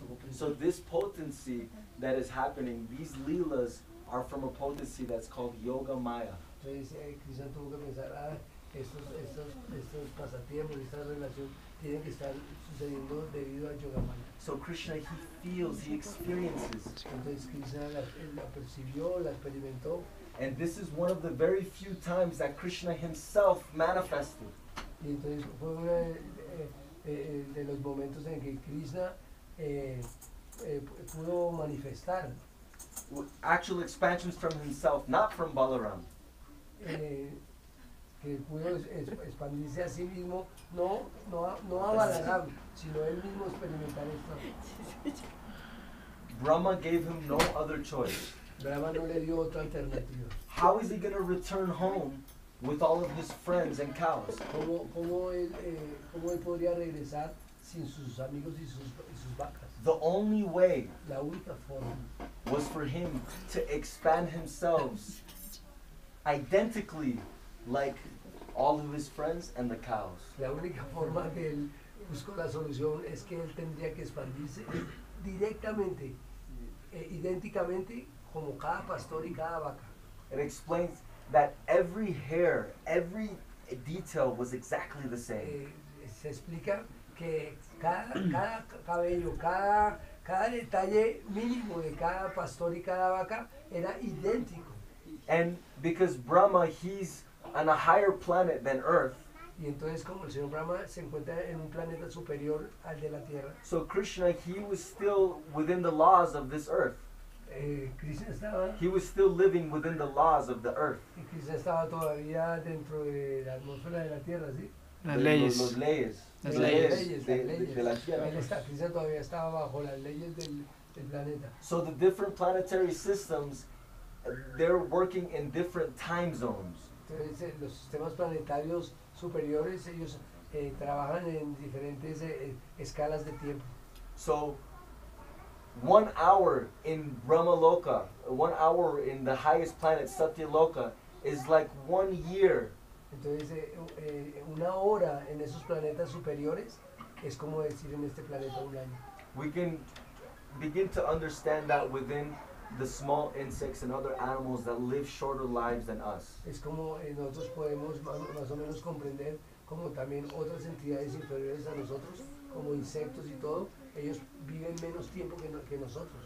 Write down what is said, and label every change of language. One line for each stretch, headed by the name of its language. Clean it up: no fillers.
English: So this potency that is happening, these leelas are from a potency that's called Yoga Maya.
Spanish: Entonces Krishna tuvo que pensar, estos pasatiempos, esta relación tienen que estar sucediendo debido a Yoga Maya.
English: So Krishna, he feels, he experiences.
Spanish: Entonces Krishna la percibió, la experimentó.
English: And this is one of the very few times that Krishna himself manifested.
Spanish: Y entonces fue uno de los momentos en que Krishna pudo manifestar.
English: Actual expansions from himself, not from Balaram.
Spanish: Que pudo expandirse a sí mismo, no a Balaram, sino él mismo experimentar esto.
English: Brahma gave him no other choice.
Spanish: Brahma no le dio otra alternativa.
English: How is he going to return home with all of his friends and cows?
Spanish: ¿Cómo él podría regresar sin sus amigos y sus vacas?
English: The only way
Spanish: La única forma
English: was for him to expand himself identically like all of his friends and the cows.
Spanish: La única forma que él buscó la solución es que él tendría que expandirse directamente, idénticamente como cada pastor y cada vaca.
English: It explains that every hair, every detail was exactly the same.
Spanish: Se explica que cada cabello, cada detalle mínimo de cada pastor y cada vaca era idéntico.
English: And because Brahma, he's on a higher planet than Earth.
Spanish: Y entonces como el señor Brahma se encuentra en un planeta superior al de la Tierra.
English: So Krishna, he was still within the laws of this earth.
Spanish: Krishna estaba.
English: He was still living within the laws of the earth.
Spanish: Y Krishna estaba todavía dentro de la atmósfera de la Tierra, ¿sí? Las leyes. Los leyes. Las Las leyes. de la Tierra. Krishna todavía estaba bajo las leyes del planeta.
English: So the different planetary systems, they're working in different time zones.
Spanish: Entonces, los sistemas planetarios superiores, ellos trabajan en diferentes escalas de tiempo.
English: So 1 hour in Brahmaloka, 1 hour in the highest planet Satyaloka is like 1 year.
Spanish: Entonces, una hora en esos planetas superiores es como decir en este planeta un año.
English: We can begin to understand that within the small insects and other animals that live shorter lives than us.
Spanish: Es como nosotros podemos más o menos comprender como también otras entidades inferiores a nosotros, como insectos y todo, ellos viven menos tiempo que nosotros.